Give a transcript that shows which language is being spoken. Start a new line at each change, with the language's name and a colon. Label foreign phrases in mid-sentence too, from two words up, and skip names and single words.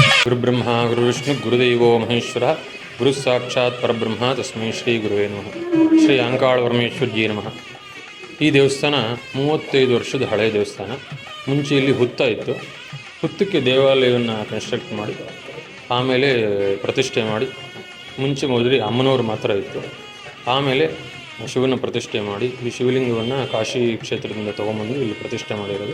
Sanskrit: ಗುರುಬ್ರಹ್ಮ ಗುರುವಿಷ್ಣು ಗುರುದೇವೋ ಮಹೇಶ್ವರ ಗುರು ಸಾಕ್ಷಾತ್ ಪರಬ್ರಹ್ಮ ತಸ್ಮೈ ಶ್ರೀ ಗುರುವೇ ನಮಃ. ಶ್ರೀ ಅಂಕಾಳವರಮೇಶ್ವರಜಿ ನಮಃ.
Kannada: ಈ ದೇವಸ್ಥಾನ 35 ವರ್ಷದ ಹಳೆಯ ದೇವಸ್ಥಾನ. ಮುಂಚೆ ಇಲ್ಲಿ ಹುತ್ತ ಇತ್ತು. ಹುತ್ತಕ್ಕೆ ದೇವಾಲಯವನ್ನು ಕನ್ಸ್ಟ್ರಕ್ಟ್ ಮಾಡಿ ಆಮೇಲೆ ಪ್ರತಿಷ್ಠೆ ಮಾಡಿ, ಮುಂಚೆ ಮೊದಲು ಅಮ್ಮನವರು ಮಾತ್ರ ಇತ್ತು. ಆಮೇಲೆ ಶಿವನ ಪ್ರತಿಷ್ಠೆ ಮಾಡಿ ಈ ಶಿವಲಿಂಗವನ್ನು ಕಾಶಿ ಕ್ಷೇತ್ರದಿಂದ ತೊಗೊಂಬಂದು ಇಲ್ಲಿ ಪ್ರತಿಷ್ಠೆ ಮಾಡಿರೋದು.